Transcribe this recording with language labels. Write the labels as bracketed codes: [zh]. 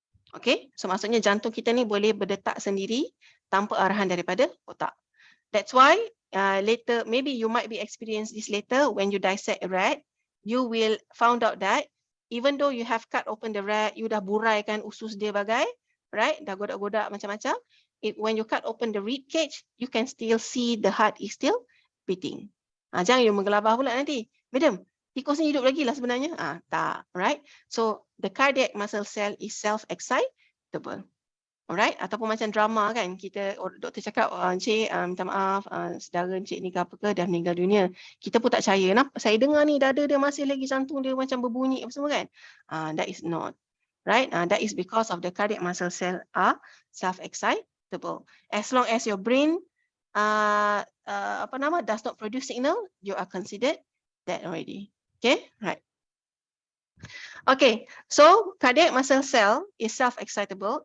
[ms] Okay, so maksudnya jantung kita ni boleh berdetak sendiri tanpa arahan daripada otak. [en] That's why later, maybe you might be experience this later when you dissect a rat, you will found out that even though you have cut open the rat, you [ms] dah buraikan usus dia bagai, [en] right? [ms] Dah godak-godak macam-macam. [en] When you cut open the rib cage, you can still see the heart is still beating. [ms] Jangan you menggelabah pula nanti. Madam, tikus ni hidup lagi lah sebenarnya. Tak, right? [en] So the cardiac muscle cell is self-excitable. [ms] Alright, ataupun macam drama kan, kita doktor cakap, Encik, minta maaf, saudara Encik ni ke apa ke dah meninggal dunia. Kita pun tak percaya. Saya dengar ni dada dia masih lagi, jantung dia macam berbunyi apa semua kan. [en] That is not. Right? That is because of the cardiac muscle cell are self-excitable. As long as your brain does not produce signal, you are considered dead already. Okay, right. Okay, so cardiac muscle cell is self-excitable.